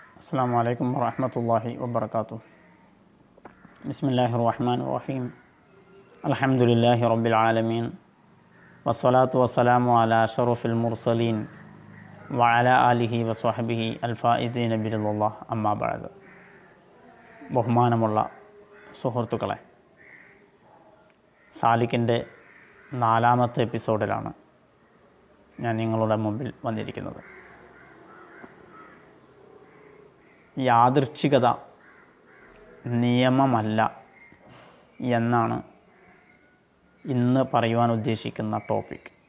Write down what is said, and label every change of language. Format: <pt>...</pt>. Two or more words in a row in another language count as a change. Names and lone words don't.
<ar>السلام عليكم ورحمة الله وبركاته. بسم الله الرحمن الرحيم. الحمد لله رب العالمين والصلاة والسلام على أشرف المرسلين وعلى آله وصحبه الفائزين برضا الله أما بعد.</ar> <ml>ബഹുമാനമുള്ള സുഹൃത്തുക്കളെ, സാലിക്കിൻ്റെ 4ാമത്തെ എപ്പിസോഡിലാണ് ഞാൻ നിങ്ങളുടെ മുമ്പിൽ വന്നിരിക്കുന്നത്. യാദൃച്ഛികത നിയമമല്ല എന്നാണ് ഇന്ന് പറയുവാൻ ഉദ്ദേശിക്കുന്ന ടോപ്പിക്.</ml>